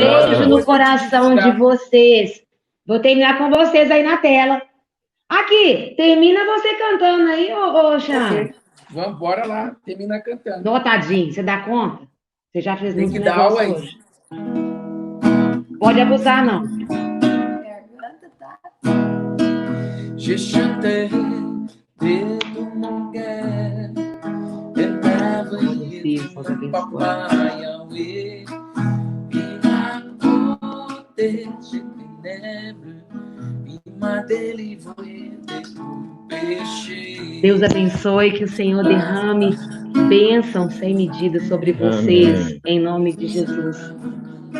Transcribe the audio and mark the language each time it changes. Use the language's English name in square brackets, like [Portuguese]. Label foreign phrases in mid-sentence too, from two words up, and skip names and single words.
[Portuguese] beijo no coração de vocês. Vou terminar com vocês aí na tela. Aqui, termina você cantando aí, ô Xan. Vamos, bora lá, termina cantando. Notadinho, você dá conta? Você já fez Tem muito que dar negócio aula aí. hoje. Pode abusar, não. [French] Je chantais de tout mon cœur, et merveilleux papa Yahweh, il m'a protégé des ténèbres, il m'a délivré de tout péché. [Portuguese] Deus abençoe, que o Senhor derrame bênção sem medida sobre vocês, Amém. em nome de Jesus.